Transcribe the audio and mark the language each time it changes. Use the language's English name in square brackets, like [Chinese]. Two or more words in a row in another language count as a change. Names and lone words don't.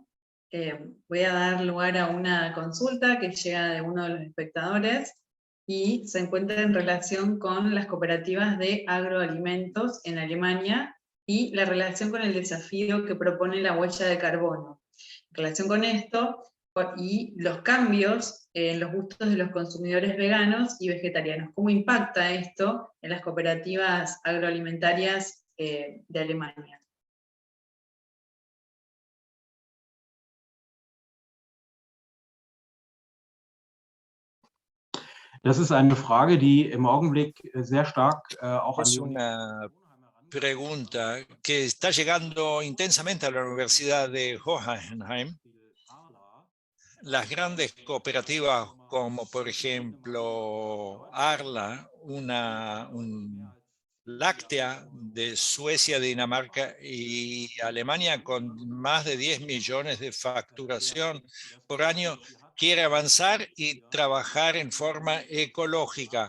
[Spanish] Voy a dar lugar a una consulta que llega de uno de los espectadores y se encuentra en relación con las cooperativas de agroalimentos en Alemania y la relación con el desafío que propone la huella de carbono. En relación con esto y los cambios en los gustos de los consumidores veganos y vegetarianos, ¿cómo impacta esto en las cooperativas agroalimentarias de Alemania? [German] Das ist eine Frage, die im Augenblick sehr stark auch an [Spanish] Es [German] die [Spanish] una pregunta que está llegando intensamente a la Universidad de Hohenheim. Las grandes cooperativas como por ejemplo Arla, una láctea de Suecia, Dinamarca y Alemania con más de 10 millones de facturación por año, quiere avanzar y trabajar en forma ecológica.